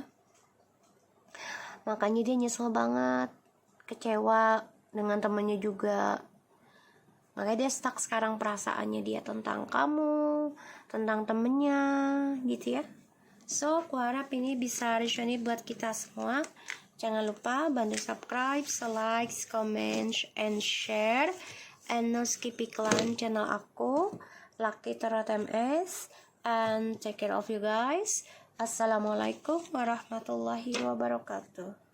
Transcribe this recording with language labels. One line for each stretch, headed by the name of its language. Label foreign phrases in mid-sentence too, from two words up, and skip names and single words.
Indonesian: Makanya dia nyesel banget, kecewa dengan temannya juga. Makanya dia stuck sekarang perasaannya dia tentang kamu, tentang temennya gitu ya. So, aku harap ini bisa resonate buat kita semua. Jangan lupa bantu subscribe, like,
English: comment, and share. And no skip
Indonesian: iklan channel aku, Lucky Tarot MS.
English: And take care of you guys.
Arabic: السلام عليكم ورحمة الله وبركاته.